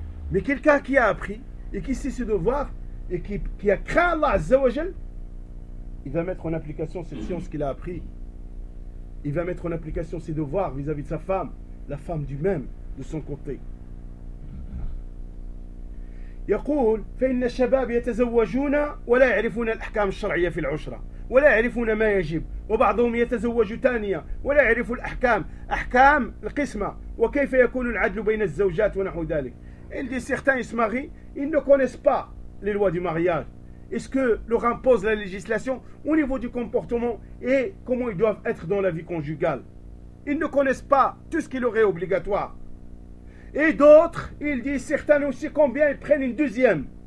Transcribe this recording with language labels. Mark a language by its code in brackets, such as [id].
[fr] Mais quelqu'un qui a appris et qui sait ses devoirs et qui a craint Allah Azzawajal, il va mettre en application cette science qu'il a appris. Il va mettre en application ses devoirs vis-à-vis de sa femme, la femme du même, de son côté. [ar] يقول فإن الشباب يتزوجون ولا يعرفون الأحكام الشرعية في العشرة ولا يعرفون ما يجب وبعضهم يتزوج ثانية ولا يعرف الأحكام أحكام القسمة وكيف يكون العدل بين الزوجات ونحو ذلك. [fr] Il dit certains se marient, ils ne connaissent pas les lois du mariage. Est-ce que leur impose la législation au niveau du comportement et comment ils doivent être dans la vie conjugale? Ils ne connaissent pas tout ce qui leur est obligatoire. Et d'autres, ils disent certains aussi combien ils prennent une deuxième.